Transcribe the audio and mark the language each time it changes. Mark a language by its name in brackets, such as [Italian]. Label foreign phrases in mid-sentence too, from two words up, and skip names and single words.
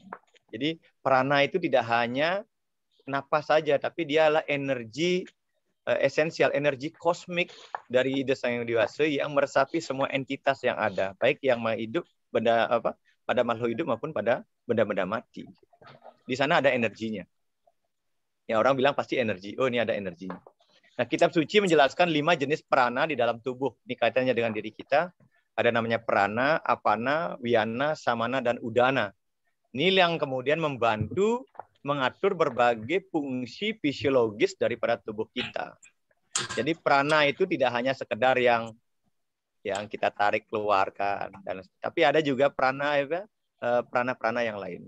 [Indonesian] Jadi prana itu tidak hanya napas saja, tapi dia adalah energi esensial, energi kosmik dari ide Sang Hyang Widi Wasa yang meresapi semua entitas yang ada, baik yang hidup benda pada makhluk hidup maupun pada benda-benda mati. Di sana ada energinya. Ya, orang bilang pasti energi. Oh, ini ada energinya. Nah, kitab suci menjelaskan 5 jenis prana di dalam tubuh. Ini kaitannya dengan diri kita. Ada namanya prana, apana, wiyana, samana, dan udana. Ini yang kemudian membantu mengatur berbagai fungsi fisiologis daripada tubuh kita. Jadi prana itu tidak hanya sekedar yang kita tarik keluarkan, tapi ada juga prana yang lainnya.